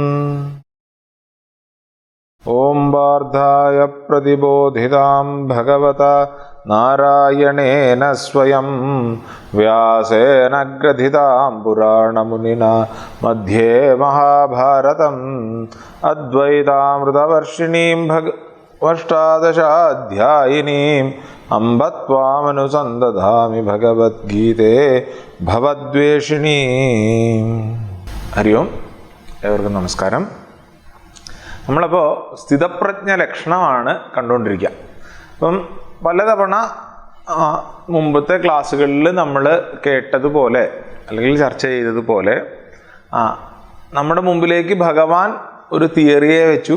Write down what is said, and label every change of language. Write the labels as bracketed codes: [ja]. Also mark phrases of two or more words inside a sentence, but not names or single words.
[sa] ओम वार्धाय प्रतिबोधितां भगवता नारायणेन स्वयं व्यासेन ग्रथितां पुराणमुनिना मध्ये महाभारतम् अद्वैतामृतवर्षिणीं अष्टादशाध्यायिनीं अम्ब त्वामनुसन्दधामि भगवद्गीते भवद्वेषिणीं। हरि ओम। [ml] एवर्ക്കും നമസ്കാരം। നമ്മളപ്പോൾ സ്ഥിതപ്രജ്ഞ ലക്ഷണമാണ് കണ്ടുകൊണ്ടിരിക്കുക. അപ്പം പലതവണ മുമ്പത്തെ ക്ലാസ്സുകളിൽ നമ്മൾ കേട്ടതുപോലെ അല്ലെങ്കിൽ ചർച്ച ചെയ്തതുപോലെ നമ്മുടെ മുമ്പിലേക്ക് ഭഗവാൻ ഒരു തിയറിയെ വെച്ചു.